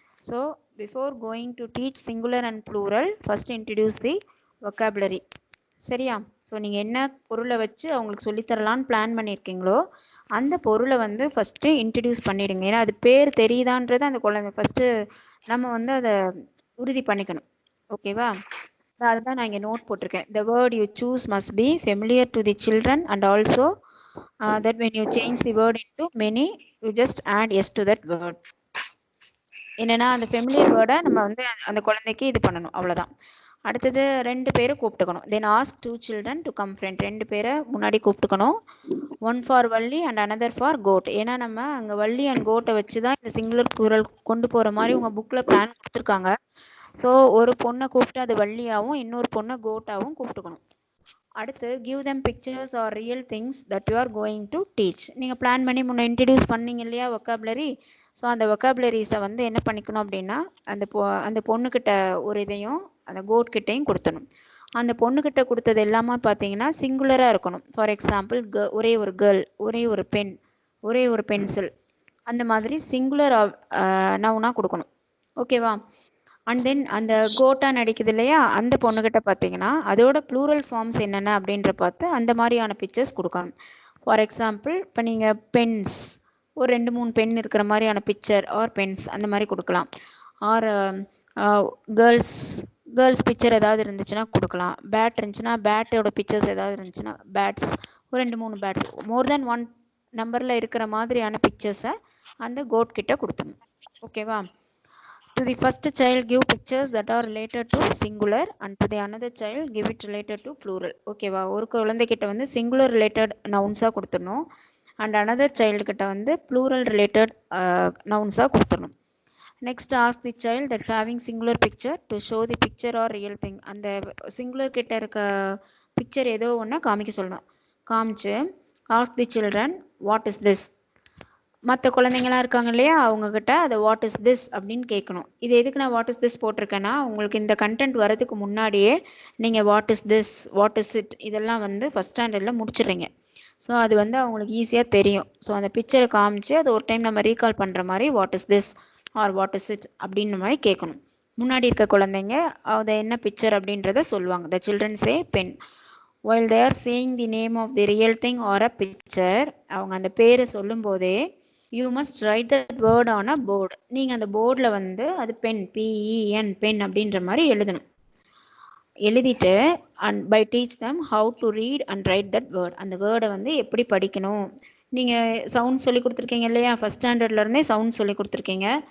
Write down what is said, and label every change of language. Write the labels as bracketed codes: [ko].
[en] So before going to teach singular and plural first introduce the vocabulary. சரியா? [ta] So நீங்கள் என்ன பொருளை வச்சு அவங்களுக்கு சொல்லித்தரலான்னு பிளான் பண்ணியிருக்கீங்களோ அந்த பொருளை வந்து ஃபஸ்ட்டு இன்ட்ரடியூஸ் பண்ணிடுங்க. ஏன்னா அது பேர் தெரியுதான்றது அந்த குழந்தை ஃபஸ்ட்டு நம்ம வந்து அதை உறுதி பண்ணிக்கணும். ஓகேவா? அதுதான் நான் இங்கே நோட் போட்டிருக்கேன். [en] The word you choose must be familiar to the children and also that when you change the word into many you just add yes to that word. [ta] என்னன்னா அந்த ஃபெமிலியர் வேர்டை நம்ம வந்து அந்த குழந்தைக்கு இது பண்ணணும். அவ்வளோதான். அடுத்தது 2 பேரை கூப்பிட்டுக்கணும். [en] Then ask 2 children to come friend. [ta] 2 பேரை முன்னாடி கூப்பிட்டுக்கணும். [en] 1 for Valli and another for goat. [ta] ஏன்னா நம்ம அங்கே வள்ளி அண்ட் கோட்டை வச்சு தான் இந்த சிங்குலர் ப்ளூரல் கொண்டு போகிற மாதிரி உங்கள் புக்கில் பிளான் கொடுத்துருக்காங்க. ஸோ ஒரு பொண்ணை கூப்பிட்டு அது வள்ளியாகவும் இன்னொரு பொண்ணை கோட்டாகவும் கூப்பிட்டுக்கணும். [en] அடுத்து give them pictures or real things that you are going to teach. [ta] நீங்கள் பிளான் பண்ணி முன்னே இன்ட்ரடியூஸ் பண்ணீங்க இல்லையா ஒக்காபுலரி. ஸோ அந்த ஒக்காபுலரிஸை வந்து என்ன பண்ணிக்கணும் அப்படின்னா அந்த பொண்ணுக்கிட்ட ஒரு இதையும் அந்த கோட்கிட்டையும் கொடுத்தணும். அந்த பொண்ணுக்கிட்ட கொடுத்தது எல்லாமே பார்த்தீங்கன்னா சிங்குலராக இருக்கணும். ஃபார் எக்ஸாம்பிள் ஒரே ஒரு கேர்ள், ஒரே ஒரு பென், ஒரே ஒரு பென்சில், அந்த மாதிரி சிங்குலர் நவுனாக கொடுக்கணும். ஓகேவா? அண்ட் தென் அந்த கோட்டா நடிக்குது இல்லையா அந்த பொண்ணுக்கிட்ட பார்த்தீங்கன்னா அதோட ப்ளூரல் ஃபார்ம்ஸ் என்னென்ன அப்படின்ற பார்த்து அந்த மாதிரியான பிக்சர்ஸ் கொடுக்கணும். ஃபார் எக்ஸாம்பிள் இப்போ நீங்கள் பென்ஸ் ஒரு 2-3 பென் இருக்கிற மாதிரியான பிக்சர் ஆர் பென்ஸ் அந்த மாதிரி கொடுக்கலாம். ஆர் கேர்ள்ஸ் பிக்சர் ஏதாவது இருந்துச்சுன்னா கொடுக்கலாம். பேட் இருந்துச்சுன்னா பேட்டோட பிக்சர்ஸ் ஏதாவது இருந்துச்சுன்னா பேட்ஸ் ஒரு 2-3 பேட்ஸ் மோர் தென் 1 நம்பரில் இருக்கிற மாதிரியான பிக்சர்ஸை அந்த கோட் கிட்ட கொடுத்தணும். ஓகேவா? [en] To the first child give pictures that are related to singular and to the another child give it related to plural. [ta] ஓகேவா? ஒரு குழந்தைகிட்ட வந்து சிங்குலர் ரிலேட்டட் நவுன்ஸாக கொடுத்துடணும் அண்ட் [en] another child [ta] கிட்ட வந்து ப்ளூரல் ரிலேட்டட் நவுன்ஸாக கொடுத்துடணும். [en] Next, ask the child that having singular picture to show the picture or real thing. [ta] அந்த singular கிட்ட இருக்க picture ஏதோ ஒன்று காமிக்க சொல்லணும். [en] காமிச்சு ask the children what is this. [ta] மற்ற குழந்தைங்களாம் இருக்காங்க இல்லையா, அவங்கக்கிட்ட அதை வாட் இஸ் திஸ் அப்படின்னு கேட்கணும். இது எதுக்கு நான் வாட் இஸ் திஸ் போட்டிருக்கேன்னா, உங்களுக்கு இந்த கண்டென்ட் வரதுக்கு முன்னாடியே நீங்கள் what is this, what is it இதெல்லாம் வந்து ஃபஸ்ட் ஸ்டாண்டர்டில் முடிச்சிடுறீங்க. ஸோ அது வந்து அவங்களுக்கு ஈஸியாக தெரியும். ஸோ அந்த பிக்சரை காமிச்சு அது ஒரு டைம் நம்ம ரீகால் பண்ணுற மாதிரி what is this R what is it அப்படின்ற மாதிரி கேட்கணும். முன்னாடி இருக்க குழந்தைங்க அதை என்ன பிக்சர் அப்படின்றத சொல்லுவாங்க. [en] The children say pen. while they are saying the name of the real thing or a picture, [ta] அவங்க அந்த பேரை சொல்லும் போதே [en] you must write that word on a board. [ta] நீங்கள் அந்த போர்டில் வந்து அது பென், PEN பென் அப்படின்ற மாதிரி எழுதணும். [en] எழுதிட்டு and by teach them how to read and write that word. [ta] அந்த வேர்டை வந்து எப்படி படிக்கணும். நீங்கள் சவுண்ட் சொல்லி கொடுத்துருக்கீங்க இல்லையா, ஃபஸ்ட் ஸ்டாண்டர்ட்லேருந்தே சவுண்ட் சொல்லி கொடுத்துருக்கீங்க.